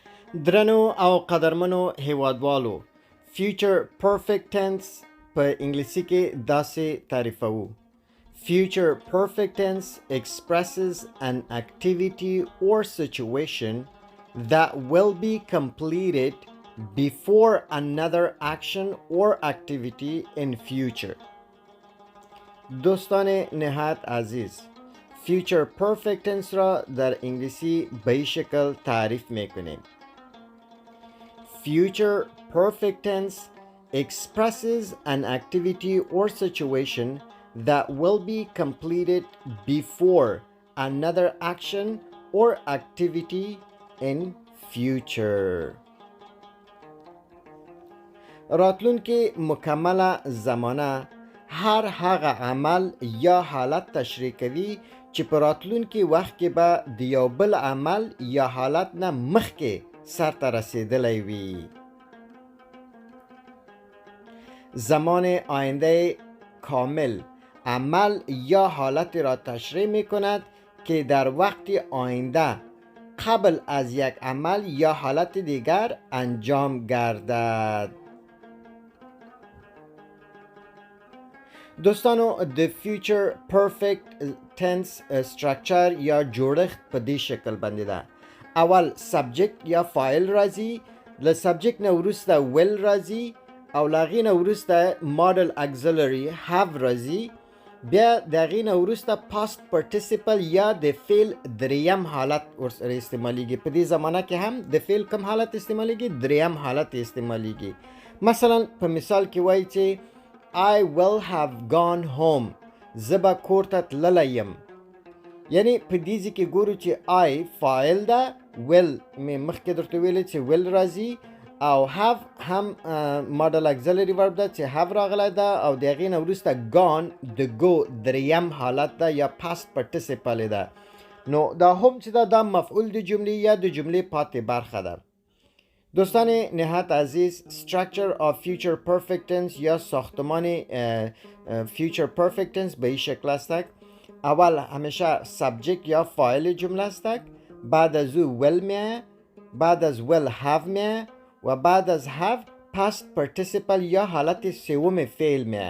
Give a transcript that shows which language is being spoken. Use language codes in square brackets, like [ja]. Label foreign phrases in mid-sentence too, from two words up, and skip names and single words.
[ps] درنو او قدرمنو هیوادوالو [en] future perfect tense [ps] په انګلیسي کې داسې تعریفوو. [en] Future perfect tense expresses an activity or situation that will be completed before another action or activity in future. [fa] دوستان نهایت عزیز، [en] future perfect tense [fa] را در انگلیسی به این شکل تعریف میکنیم. [en] Future perfect tense expresses an activity or situation that will be completed before another action or activity in future. [ps] راتلونکې مکمله زمانه هر هغه عمل یا حالت تشریح کوي چې په راتلونکي وخت کې به د یو بل عمل یا حالت نه مخکې سرته رسیدلی وي. [fa] زمان آینده کامل عمل یا حالت را تشریح می کند که در وقت آینده قبل از یک عمل یا حالت دیگر انجام گردد. [ps] دوستانو، د [en] future perfect tense structure [ps] یا جوړښت په دې شکل باندې ده. اول سبجیکت یا فاعل راځي، له سبجیکت نه وروسته will راځي او له هغې نه وروسته [en] model auxiliary have [ps] راځي، بیا د هغې نه وروسته [en] past participle [ps] یا د فعل دریم حالت ورسره استعمالیږي. په دې زمانه کې هم د فعل کوم حالت استعمالیږي؟ دریم حالت استعمالیږي. مثلا په مثال کې وایي چې [en] I will have gone home. [ps] زه به کور ته تللی یم. یعنی په دې ځای کې ګورو چې I فاعل ده، will مې مخکې درته ویلې چې will راځي او have هم [en] model auxiliary verb [ps] ده چې have راغلی ده او د هغې نه وروسته gone د go دریم حالت ده یا [en] past participle [ps] ده. نو دا هم چې ده دا مفعول د جملې یا د جملې پاتې برخه ده. [fa] دوستان نهایت عزیز، [en] structure of future perfect tense [fa] یا ساختمان [en] future perfect tense [fa] به این شکل است. اول همیشه subject یا فاعل جمله است، بعد از او will میه، بعد از [en] will have [fa] میه و بعد از have [en] past participle [fa] یا حالت سوم فعل میه.